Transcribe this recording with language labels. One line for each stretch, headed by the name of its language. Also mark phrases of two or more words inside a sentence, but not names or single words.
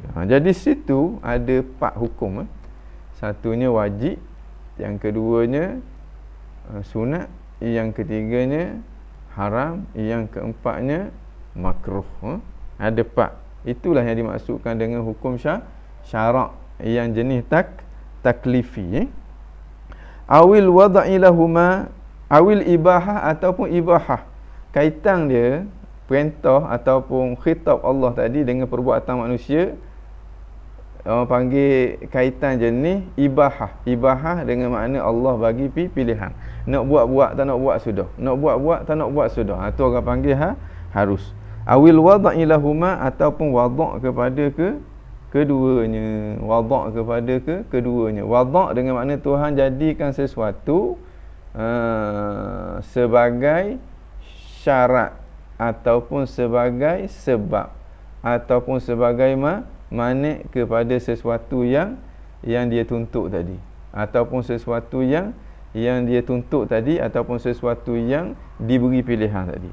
Malay: Jadi situ ada 4 hukum. Satunya wajib, yang keduanya sunat, yang ketiganya haram, yang keempatnya makruh. Ada 4. Itulah yang dimaksudkan dengan hukum syarak yang jenis taklifi.
Arabic: أو الوضع لهما أو الإباحة ataupun ibahah.
Malay: Kaitan dia perintah ataupun khitab Allah tadi dengan perbuatan manusia, orang panggil kaitan jenis ibahah. Ibahah dengan makna Allah bagi pilihan. Nak buat tak nak buat sudah. Nak buat tak nak buat sudah. Itu orang panggil harus.
Arabic: أو الوضع لهما
Malay: ataupun wada' kepada keduanya. Wada' kepada keduanya. Wada' dengan makna Tuhan jadikan sesuatu sebagai syarat ataupun sebagai sebab ataupun sebagai manik kepada sesuatu yang dia tuntut tadi, ataupun sesuatu yang dia tuntut tadi, ataupun sesuatu yang diberi pilihan tadi.